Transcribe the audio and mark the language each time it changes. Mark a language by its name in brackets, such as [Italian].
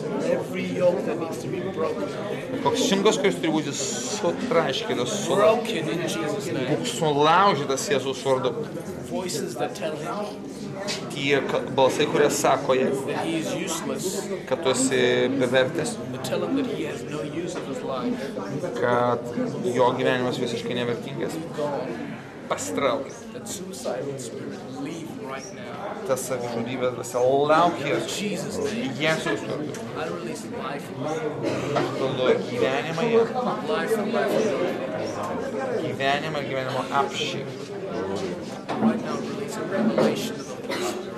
[English] every yoke that needs to be broken, [Lithuanian] Koks jungas, kuris turi būti sutraiškytas, [English] broken in Jesus' name. [Lithuanian] sulaužytas Jėzus vardu. [English] Voices that tell him [Lithuanian] Tie balsai, kurie sako jai, [English] that he is useless, [Lithuanian] kad tu esi bevertis, [English] that tell him that he has no use of his life, [Lithuanian] kad jo gyvenimas visiškai nevertingas. [English] gone. [Lithuanian] pasitraukė. [English] That suicidal spirit leave right now. [Lithuanian] Tas savižudybės dvasia laukia [English] In Jesus' name. [Lithuanian] Jėzaus vardu. [English] I release life. [Lithuanian] Aš duodu gyvenimą jam. [English] Life and life. [Lithuanian] Gyvenimą ir gyvenimo apšį. [English] Right now, release a revelation of the Holy Spirit.